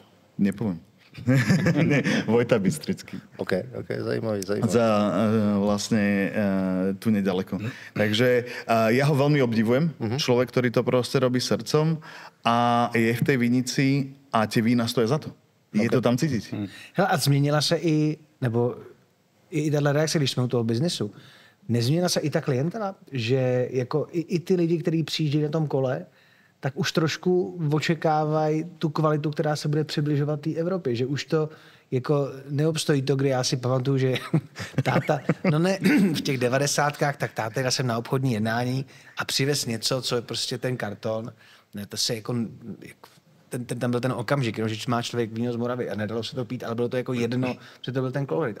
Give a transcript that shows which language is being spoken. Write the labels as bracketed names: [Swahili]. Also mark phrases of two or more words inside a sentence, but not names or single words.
[Slovak] Nepoviem. Vojta Bystrický. [Czech] OK, zajímavý. [Slovak] Vlastne tu nedaleko. Takže ja ho veľmi obdivujem. Človek, ktorý to proste robí srdcom a je v tej vinici a tie vína stoja za to. Je to tam cítiť. [Czech] Hele, a změnila se i tato reakce, když jsme u toho biznesu, nezměnila se i ta klientela, že jako i ty lidi, kteří přijíždějí na tom kole, tak už trošku očekávají tu kvalitu, která se bude přibližovat té Evropě, že už to jako neobstojí to, kdy já si pamatuju, že táta, no ne, v těch 90kách, tak táta jel jsem na obchodní jednání a přivez něco, co je prostě ten karton, ne, to se jako tam byl ten okamžik, že má člověk víno z Moravy a nedalo se to pít, ale bylo to jako jedno, že to byl ten kolorit.